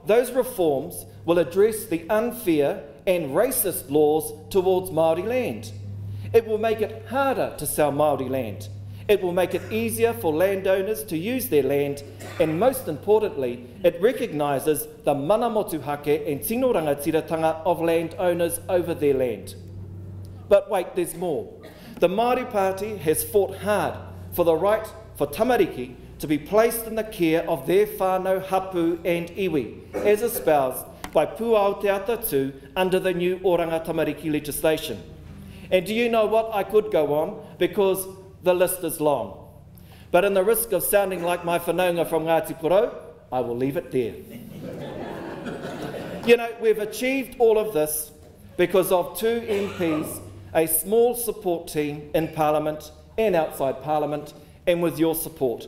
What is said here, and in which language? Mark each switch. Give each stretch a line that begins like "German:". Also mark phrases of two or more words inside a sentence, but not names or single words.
English: Those reforms will address the unfair and racist laws towards Māori land. It will make it harder to sell Māori land. It will make it easier for landowners to use their land, and most importantly, it recognises the
Māori: mana motuhake
English: and
Māori: tino rangatiratanga
English: of landowners over their land. But wait, there's more. The Māori Party has fought hard for the right for tamariki to be placed in the care of their
Māori: whānau hapu and iwi,
English: as espoused by Pūao Te Atatū under the new
Māori: Oranga Tamariki
English: legislation. And do you know what? I could go on because the list is long. But in the risk of sounding like my whanaunga from Ngāti Porou, I will leave it there. You know, we've achieved all of this because of 2 MPs, a small support team in Parliament and outside Parliament, and with your support.